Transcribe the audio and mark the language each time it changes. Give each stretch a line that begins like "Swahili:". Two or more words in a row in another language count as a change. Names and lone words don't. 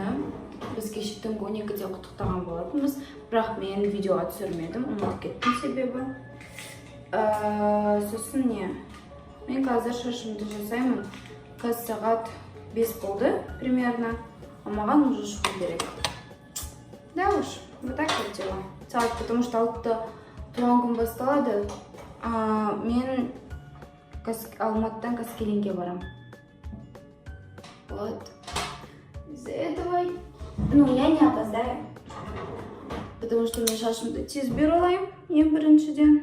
Kazakh: Біз кеше түнгі 12-де құттықтаған болатынбыз, бірақ мен видеоға түсірмедім, ұмытып кеттім себебі. Сосын не? Мен қазір шашымды жасаймын. Қазір сағат 5 болды примерно, а маған уже шығу керек.
Russian: Да уж, вот так вот дела. Сағат, потому что
Kazakh: 6-да туған күн басталады. Мен Алматыдан Қаскелеңге барам.
Russian: Вот. Из-за этого, я не опоздаю. Потому что
Kazakh: мен шашымды тез бере алайын, ең біріншіден.